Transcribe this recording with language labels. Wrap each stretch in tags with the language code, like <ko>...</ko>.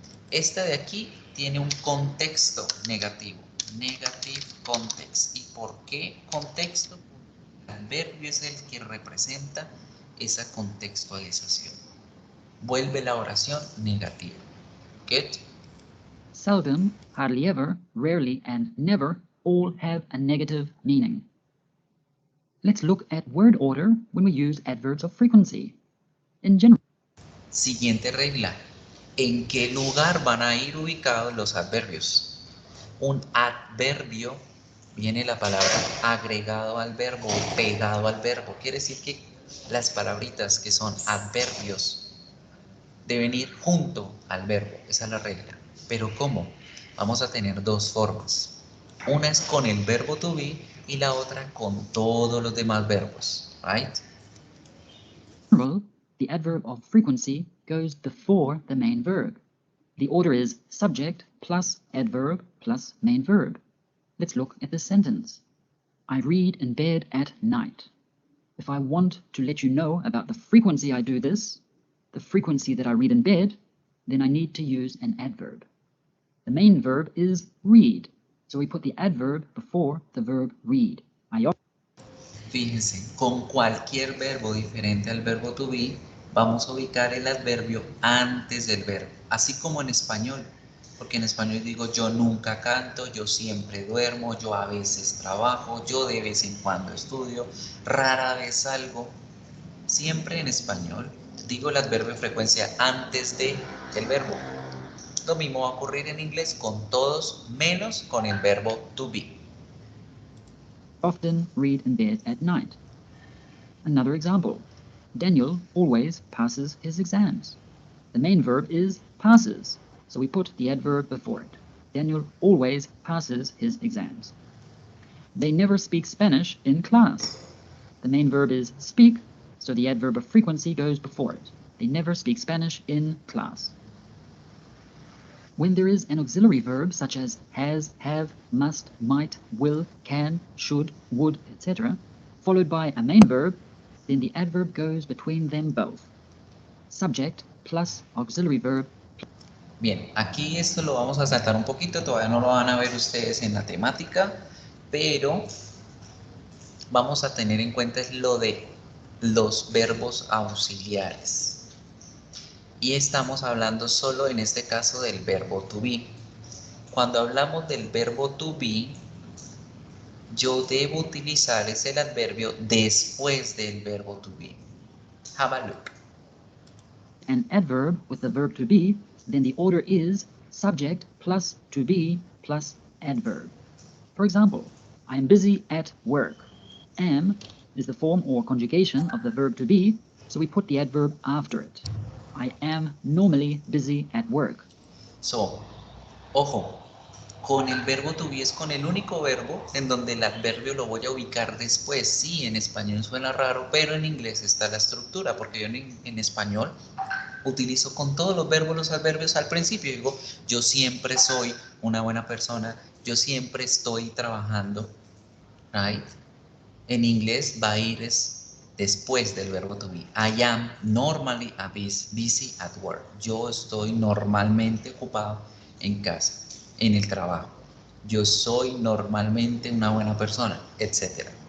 <es>Esta de aquí tiene un contexto negativo,</es> <en>negative context.</en> <es>¿Y por qué contexto? El adverbio es el que representa esa contextualización. Vuelve la oración negativa.</es> <en>Get? Seldom, hardly ever, rarely, and never all have a negative meaning. Let's look at word order when we use adverbs of frequency. In general.</en> <es>Siguiente regla. ¿En qué lugar van a ir ubicados los adverbios? Un adverbio, viene la palabra agregado al verbo o pegado al verbo. Quiere decir que las palabritas que son adverbios deben ir junto al verbo. Esa es la regla. ¿Pero cómo? Vamos a tener dos formas. Una es con el verbo to be y la otra con todos los demás verbos, right?</es> <en>In general, the adverb of frequency goes before the main verb. The order is subject plus adverb plus main verb. Let's look at this sentence. I read in bed at night. If I want to let you know about the frequency I do this, the frequency that I read in bed, then I need to use an adverb. The main verb is read, so we put the adverb before the verb read.</en> <es>Fíjense, con cualquier verbo diferente al verbo to be, vamos a ubicar el adverbio antes del verbo, así como en español, porque en español digo yo nunca canto, yo siempre duermo, yo a veces trabajo, yo de vez en cuando estudio, rara vez salgo, siempre en español digo el adverbio de frecuencia antes de el verbo. Lo mismo va a ocurrir en inglés con todos menos con el verbo to be.</es> <en>Often read in bed at night. Another example. Daniel always passes his exams. The main verb is passes, so we put the adverb before it. Daniel always passes his exams. They never speak Spanish in class. The main verb is speak, so the adverb of frequency goes before it. They never speak Spanish in class. When there is an auxiliary verb such as has, have, must, might, will, can, should, would, etc., followed by a main verb, then the adverb goes between them both. Subject plus auxiliary verb.</en> <es>Bien, aquí esto lo vamos a saltar un poquito, todavía no lo van a ver ustedes en la temática, pero vamos a tener en cuenta lo de los verbos auxiliares. Y estamos hablando solo en este caso del verbo to be. Cuando hablamos del verbo to be, yo debo utilizar el adverbio después del verbo to be.</es> <en>Have a look. An adverb with the verb to be, then the order is subject plus to be plus adverb. For example, I am busy at work. Am is the form or conjugation of the verb to be, so we put the adverb after it. I am normally busy at work.</en> <es>So, ojo, con el verbo to be es con el único verbo en donde el adverbio lo voy a ubicar después. Sí, en español suena raro, pero en inglés está la estructura, porque yo en español utilizo con todos los verbos los adverbios al principio. Digo, yo siempre soy una buena persona, yo siempre estoy trabajando, right? En inglés va a ir después del verbo to be. I am normally busy at work. Yo estoy normalmente ocupado en casa, en el trabajo. Yo soy normalmente una buena persona, etc.</es>